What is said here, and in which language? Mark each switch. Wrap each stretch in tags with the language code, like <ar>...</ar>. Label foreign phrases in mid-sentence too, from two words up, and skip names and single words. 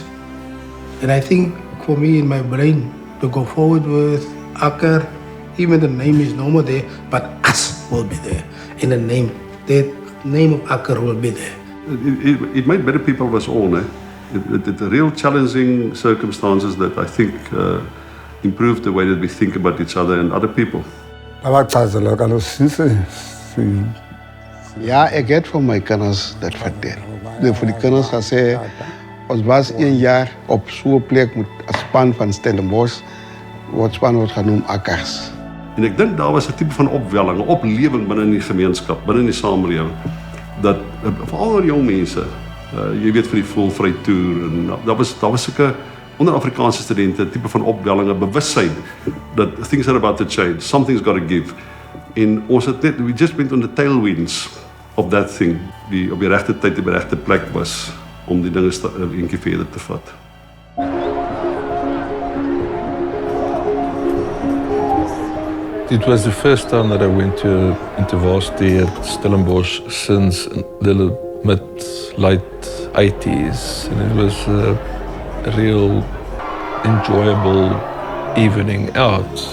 <en>And I think for me in my brain to go forward with Akker, even the name is no more there, but us will be there. In the name of Akker will be there. It made better people of us all, It real challenging circumstances that I think improved the way that we think about each other and other people.</en> <af>Ja, ek het vir my kinders dit vertel. Vir die kinders gesê, ons was 1 jaar op so 'n plek met 'n span van Stellenbosch, wat span word genoem Akkers. En ek dink daar was 'n tipe van opwelling, 'n oplewing binne in die gemeenskap, binne in die samelewing, dat veral jong mense, jy weet vir die Volvry Tour, en daar was sulke onder Afrikaanse studente 'n tipe van opwelling, 'n bewussyn dat</af> <en>things are about to change, something's got to give.</en> <af>En ons het net,</af> <en>we just went on the tailwinds of that thing,</en> <af>die op die regte tyd op die regte plek was om die dinge eentjie verder te vat.</af> <en>It was the first time that I went to university at Stellenbosch since the late 80s, and it was a real enjoyable evening out.</en>